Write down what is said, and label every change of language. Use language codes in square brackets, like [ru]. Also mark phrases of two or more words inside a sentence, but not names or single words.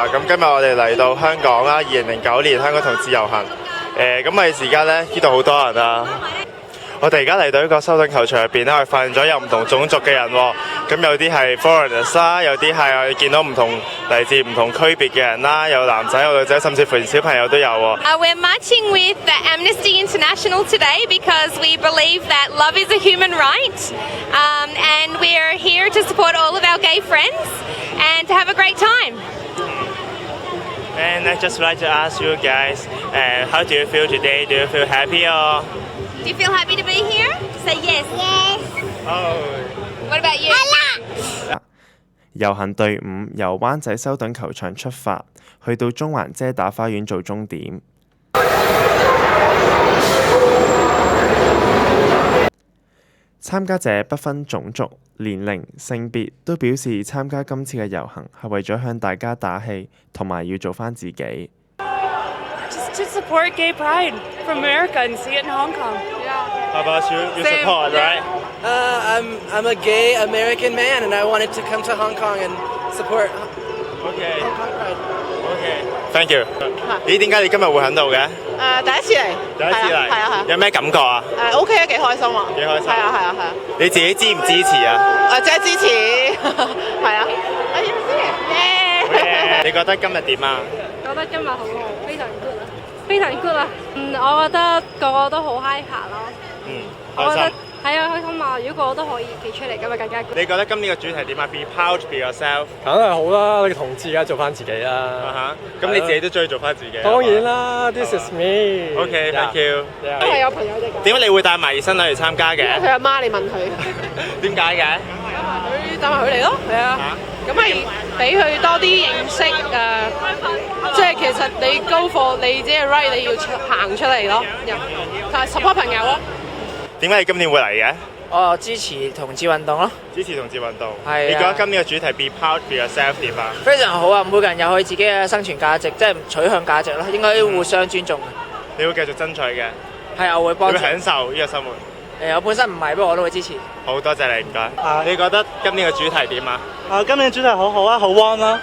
[yue] 咁今日我哋嚟到香港啦，2009年香港同志遊行。咁係時間咧，呢度好多人啊。我哋而家嚟到呢個修頓球場入邊咧，我哋發現咗有唔同種族嘅人喎。咁有啲係 foreigners 啦，有啲係我哋見到唔同嚟自唔同區別嘅人啦，有男仔有女仔，甚至乎連小朋友都有喎。 [en] We're marching with the Amnesty International today because we believe that love is a human right, and we're here to support all of our gay friends and to have a great time. And I just like to ask you guys, how do you feel today? Do you feel happy or? Do you feel happy to be here? Say yes. Yes. Oh. What about you? [yue] 遊行隊伍由灣仔修頓球場出發，去到中環遮打花園做終點。參加者不分種族、年齡、性別，都表示參加今次嘅遊行係為咗向大家打氣，同埋要做返自己。 [en] Just to support gay pride from America and see it in Hong Kong. How about you? You support, right? I'm a gay American man, and I wanted to come to Hong Kong and support Okay. Hong Kong Pride. Okay. Thank you. [yue] 咦？點解你今日會喺度嘅？第一次嚟，第一次嚟，係啊，有咩感覺啊？ OK 啊，幾開心啊，幾開心。係啊，你自己支唔支持啊？即係支持，係啊，我要支持，耶！你覺得今日點啊？覺得今日好好，非常 good 啊，非常 good 啊。我覺得個個都好 hyper 咯。我覺得係啊，開心啊！如果個個都可以企出嚟，咁咪更加 good。你覺得今年嘅主題點啊 ？ [en] Be proud, be yourself。 [yue] 梗係好啦，你同志而家做翻自己啦。咁你自己都中意做翻自己。當然啦 ， [en] This is me。 OK, thank you。 [yue] 都係有朋友哋講。點解你會帶埋新女嚟參加嘅？佢阿媽，你問佢。點解嘅？佢帶埋佢嚟咯，係啊。咁咪俾佢多啲認識即係其實你高課，你自己 right， 你要行出嚟咯，同埋 support 朋友咯。點解你今年會嚟嘅？我支持同志運動咯，支持同志運動。係啊。你覺得今年嘅主題 [en] Be proud, be yourself [yue] 點啊？非常好啊！每個人有佢自己嘅生存價值，即係取向價值咯，應該互相尊重。你會繼續爭取嘅？係啊，我會幫助。你會享受呢個生活？我本身唔係，不過我都會支持。好多謝你，唔該。你覺得今年嘅主題點啊？今年主題好好啊，好 warm 啦，